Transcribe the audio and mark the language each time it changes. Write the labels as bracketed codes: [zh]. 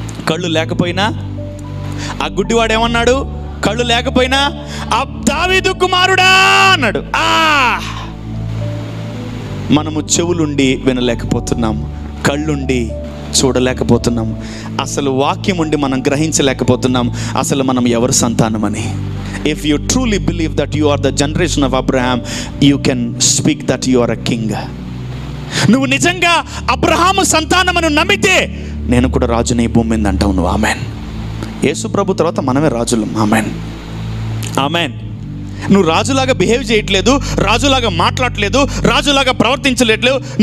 [te] కళ్ళు లేకపోయినా, ఆ గుడ్డివాడు ఏమన్నాడు? కళ్ళు లేకపోయినా దావీదు కుమారుడా అన్నాడు. మనము చెవులుండి వినలేకపోతున్నాం, కళ్ళుండి చూడలేకపోతున్నాం, అసలు వాక్యం ఉండి మనం గ్రహించలేకపోతున్నాం అసలు మనం ఎవరి సంతానమని. [en] If you truly believe that you are the generation of Abraham, you can speak that you are a king. [te] నువ్వు నిజంగా అబ్రహాము సంతానమని నమ్మితే నేను కూడా రాజుని ఈ భూమి మీద అంటావు నువ్వు. ఆమెన్. యేసు ప్రభు తర్వాత మనమే రాజులు. Amen, amen. నువ్వు రాజులాగా బిహేవ్ చేయట్లేదు, రాజులాగా మాట్లాడట్లేదు, రాజులాగా ప్రవర్తించలేట్లేవు.